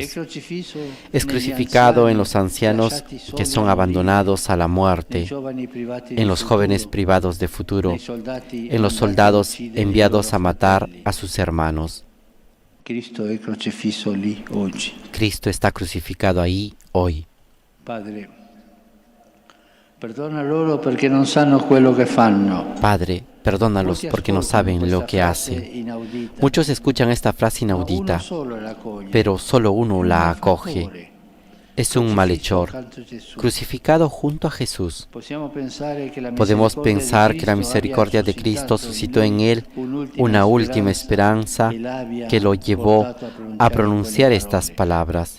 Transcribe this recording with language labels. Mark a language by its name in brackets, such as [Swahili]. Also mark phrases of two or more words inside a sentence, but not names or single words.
[Spanish] Es crucificado en los ancianos que son abandonados a la muerte, en los jóvenes privados de futuro, en los soldados enviados a matar a sus hermanos. Cristo está crucificado ahí hoy. [Italian] Padre, perdona loro perché non sanno quello che fanno. [Spanish] Padre, perdónalos porque no saben lo que hacen. Muchos escuchan esta frase inaudita, pero solo uno la acoge. Es un malhechor, crucificado junto a Jesús. Podemos pensar que la misericordia de Cristo suscitó en él una última esperanza que lo llevó a pronunciar estas palabras.